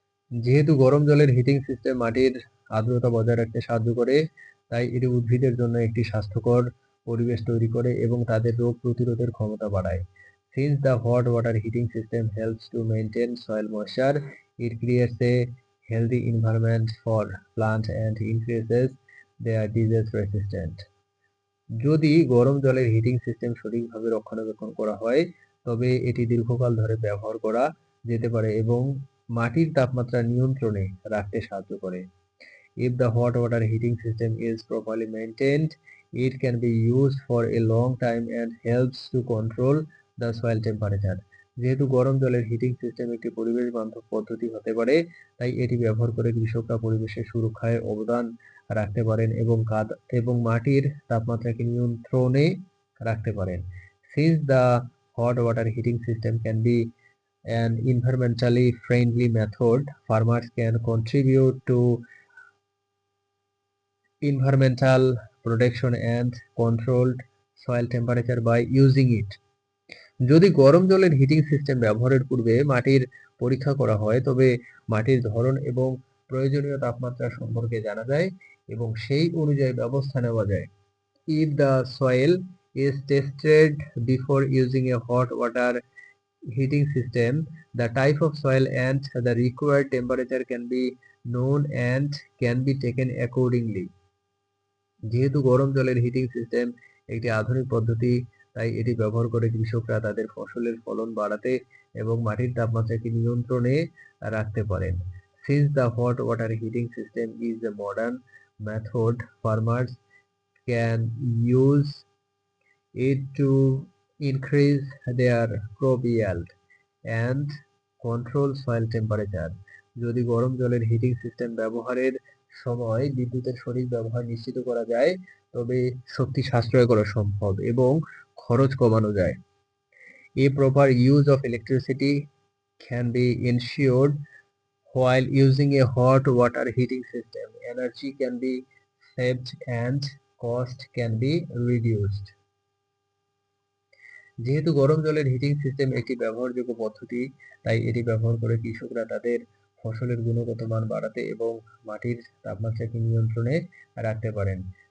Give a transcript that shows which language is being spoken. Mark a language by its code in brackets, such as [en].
[bn] যেহেতু গরম জলের হিটিং সিস্টেম মাটির আর্দ্রতা বজায় রাখতে সাহায্য করে, তাই এটি উদ্ভিদের জন্য একটি স্বাস্থ্যকর পরিবেশ তৈরি করে এবং তাদের রোগ প্রতিরোধের ক্ষমতা বাড়ায়। [en] Since the hot water heating system helps to maintain soil moisture, it creates a healthy environment for plants and increases their disease resistant. [bn] যদি গরম জলের হিটিং সিস্টেম সঠিকভাবে রক্ষণাবেক্ষণ করা হয়, তবে এটি দীর্ঘকাল ধরে ব্যবহার করা যেতে পারে এবং মাটির তাপমাত্রা নিয়ন্ত্রণে রাখতে সাহায্য করে। [en] If the hot water heating system is properly maintained, it can be used for a long time and helps to control the soil temperature. [bn] যেহেতু গরম জলের হিটিং সিস্টেম একটি পরিবেশ বান্ধব পদ্ধতি হতে পারে, তাই এটি ব্যবহার করে কৃষকরা পরিবেশের সুরক্ষায় অবদান রাখতে পারেন এবং মাটির তাপমাত্রাকে নিয়ন্ত্রণে রাখতে পারেন। [en] Since the hot water heating system can be an environmentally friendly method, farmers can contribute to environmental protection and controlled soil temperature by using it. [bn] যদি গরম জলের হিটিং সিস্টেম ব্যবহারের পূর্বে মাটির পরীক্ষা করা হয়, তবে মাটির ধরন এবং প্রয়োজনীয় তাপমাত্রা সম্পর্কে জানা যায় এবং সেই অনুযায়ী ব্যবস্থা নেওয়া যায়। [en] If the soil is tested before using a hot water heating system, the type of soil and the required temperature can be known and can be taken accordingly. [bn] যেহেতু গরম জলের হিটিং সিস্টেম একটি আধুনিক পদ্ধতি, তাই এটি ব্যবহার করে কৃষকরা তাদের ফসলের ফলন বাড়াতে এবং মাটির তাপমাত্রাকে নিয়ন্ত্রণে রাখতে পারেন। [en] Since the hot water heating system is a modern method, farmers can use it to increase their crop yield and control soil temperature. [bn] যদি গরম জলের হিটিং সিস্টেম ব্যবহারের সময় বিদ্যুতের সঠিক ব্যবহার নিশ্চিত করা যায়, তবে শক্তি সাশ্রয় করা সম্ভব এবং খরচ কমানো যায়। [en] A proper use of electricity can be ensured while using a hot water heating system. Energy can be saved and cost can be reduced. [bn] যেহেতু গরম জলের হিটিং সিস্টেম একটি ব্যবহারযোগ্য পদ্ধতি, তাই এটি ব্যবহার করে কৃষকরা তাদের ফসলের গুণগত মান বাড়াতে এবং মাটির তাপমাত্রাকে নিয়ন্ত্রণে রাখতে পারেন।